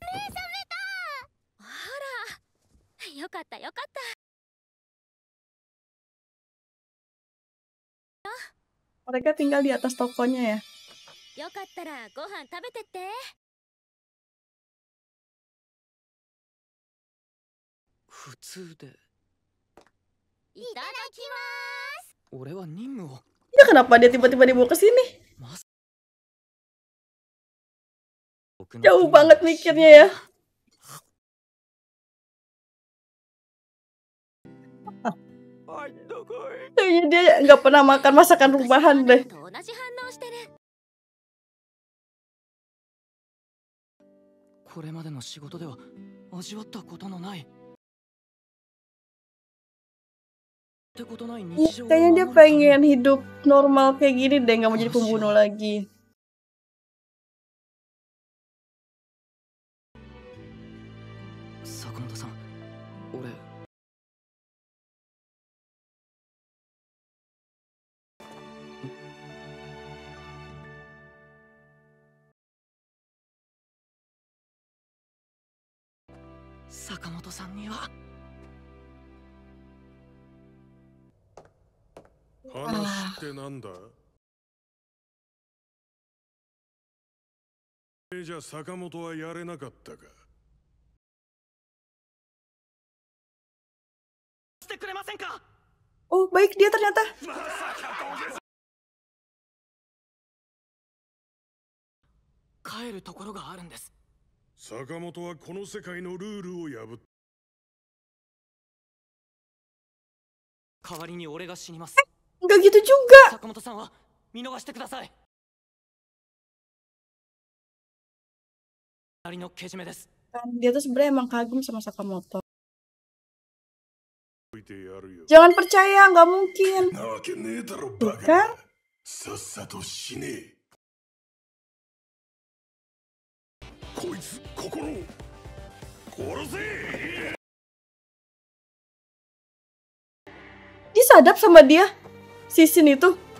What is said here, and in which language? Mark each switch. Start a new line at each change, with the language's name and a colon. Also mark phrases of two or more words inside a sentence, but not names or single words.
Indonesian: Mereka tinggal di atas tokonya ya.
Japanese: 普通で。いただきます。俺は任務を。
Indonesian: Ya kenapa dia tiba-tiba dibawa ke sini?
Japanese: まさ。
Indonesian: Jauh banget mikirnya ya. Kayaknya dia nggak pernah makan masakan rumahan deh.
Japanese: と同じ反応してる。これまでの仕事では味わったことのない。ってことない日常を
Indonesian: Kayaknya dia
Japanese: 守るため
Indonesian: pengen hidup normal kayak gini deh, nggak mau jadi pembunuh lagi.
Japanese: 坂本さん、俺。坂本さんには。話ってなんだ？じゃあ坂本はやれなかったか？してくれませんか？
Indonesian: Oh, baik dia ternyata.
Japanese: 帰るところがあるんです。坂本はこの世界のルールを破った。代わりに俺が死にます。
Indonesian: Enggak gitu juga.
Japanese: 坂本さんは見逃してください。二人のけじめです。
Indonesian: Dia tuh sebenarnya emang kagum sama Sakamoto. Jangan percaya, nggak mungkin. Bukan? Disadap sama dia, Sisin itu.